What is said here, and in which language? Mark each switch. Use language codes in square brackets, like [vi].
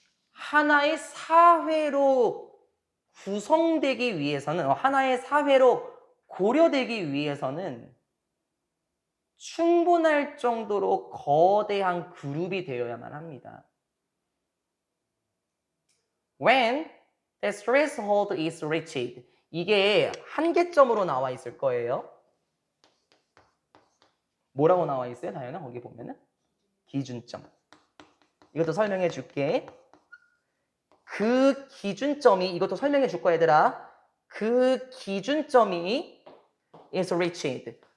[ko] 하나의 사회로 구성되기 위해서는, 하나의 사회로 고려되기 위해서는 충분할 정도로 거대한 그룹이 되어야만 합니다. [en] When the threshold is reached. [ko] 이게 한계점으로 나와 있을 거예요. 뭐라고 나와 있어요, 다현아? 거기 보면은 기준점. 이것도 설명해 줄게. 그 기준점이, 이것도 설명해 줄 거야, 얘들아. 그 기준점이 [en] is reached.